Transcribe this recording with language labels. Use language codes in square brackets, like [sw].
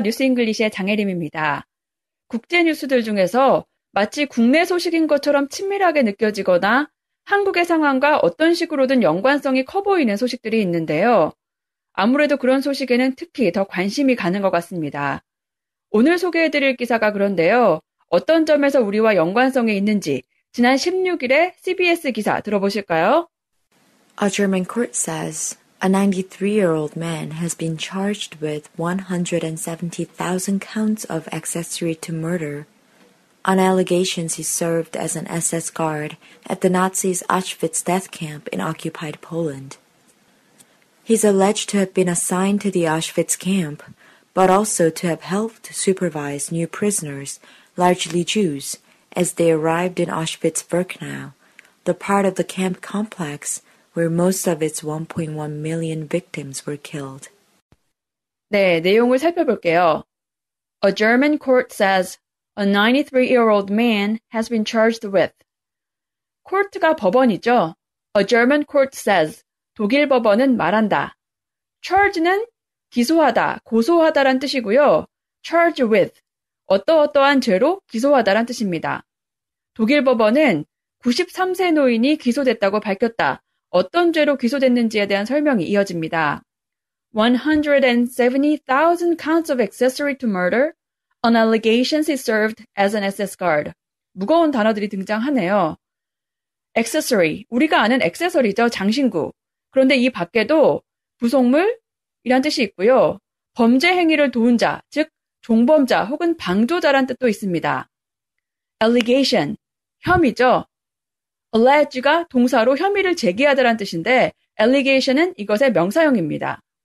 [ko] 뉴스 잉글리시의 장혜림입니다. 국제 뉴스들 중에서 마치 국내 소식인 것처럼 친밀하게 느껴지거나 한국의 상황과 어떤 식으로든 연관성이 커 보이는 소식들이 있는데요. 아무래도 그런 소식에는 특히 더 관심이 가는 것 같습니다. 오늘 소개해드릴 기사가 그런데요. 어떤 점에서 우리와 연관성이 있는지 지난 16일에 CBS 기사 들어보실까요? [en] A German court says a 93-year-old man has been charged with 170,000 counts of accessory to murder on allegations he served as an SS guard at the Nazis' Auschwitz death camp in occupied Poland. He's alleged to have been assigned to the Auschwitz camp, but also to have helped supervise new prisoners, largely Jews, as they arrived in Auschwitz-Birkenau, the part of the camp complex where most of its 1.1 million victims were killed. [ko] 네, 내용을 살펴볼게요. [en] A German court says a 93-year-old man has been charged with. [ko] court가 법원이죠. [en] A German court says [ko] 독일 법원은 말한다. charge는 기소하다, 고소하다란 뜻이고요. charge with 어떠어떠한 죄로 기소하다란 뜻입니다. 독일 법원은 93세 노인이 기소됐다고 밝혔다. 어떤 죄로 기소됐는지에 대한 설명이 이어집니다. [en] 170,000 counts of accessory to murder on allegations he served as an SS guard. [ko] 무거운 단어들이 등장하네요. accessory, 우리가 아는 액세서리죠. 장신구. 그런데 이 밖에도 부속물이란 뜻이 있고요. 범죄 행위를 도운 자, 즉 종범자 혹은 방조자란 뜻도 있습니다. allegation, 혐의죠. allege가 동사로 혐의를 제기하다란 뜻인데 allegation은 이것의 명사형입니다.